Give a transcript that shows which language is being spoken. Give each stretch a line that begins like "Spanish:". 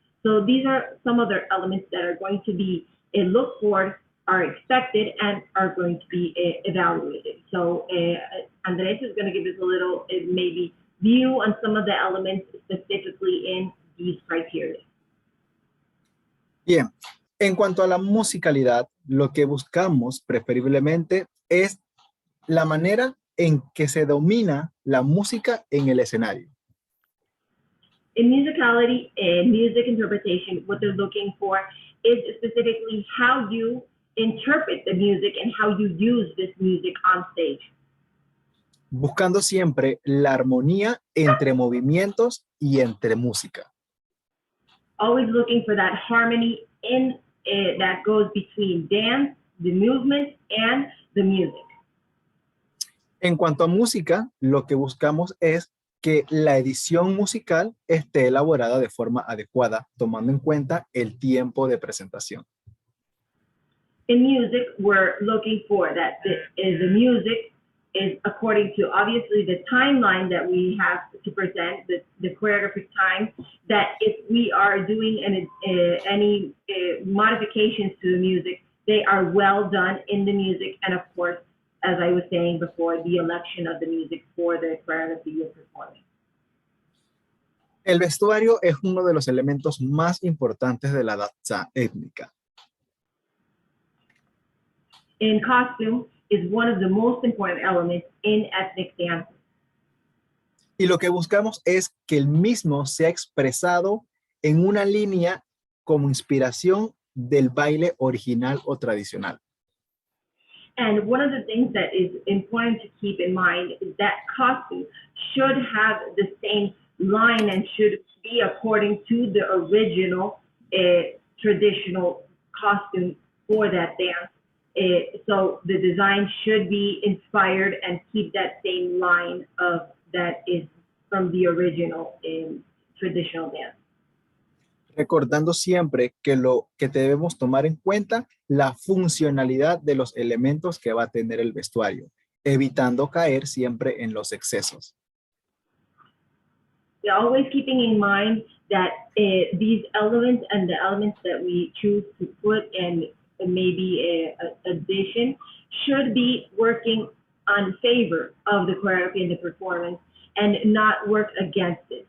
English: So these are some other elements that are going to be looked for, are expected, and are going to be evaluated. So Andres is going to give us a little maybe view on some of the elements specifically in these criteria.
Spanish: Bien, en cuanto a la musicalidad, lo que buscamos preferiblemente es la manera en que se domina la música en el escenario.
English: In musicality and music interpretation, what they're looking for is specifically how you interpret the music and how you use this music on stage.
Spanish: buscando siempre la armonía entre movimientos y entre música.
English: Always looking for that harmony in that goes between dance, the movement, and the music.
Spanish: En cuanto a música, lo que buscamos es que la edición musical esté elaborada de forma adecuada, tomando en cuenta el tiempo de presentación.
English: In music, we're looking for that the music is according to obviously the timeline that we have to present, the choreographic time, that if we are doing any modifications to the music, they are well done in the music, and of course, as I was saying before, the election of the music for the choreography you're performing.
Spanish: El vestuario es uno de los elementos más importantes de la danza étnica.
English: In costume is one of the most important elements in ethnic dance.
Spanish: Y lo que buscamos es que el mismo sea expresado en una línea como inspiración del baile original o tradicional.
English: And one of the things that is important to keep in mind is that costume should have the same line and should be according to the original traditional costume for that dance. So the design should be inspired and keep that same line of that is from the original traditional dance.
Spanish: Recordando siempre que lo que debemos tomar en cuenta la funcionalidad de los elementos que va a tener el vestuario, evitando caer siempre en los excesos.
English: Always keeping in mind that these elements and the elements that we choose to put in maybe a addition should be working on favor of the choreography and the performance and not work against it.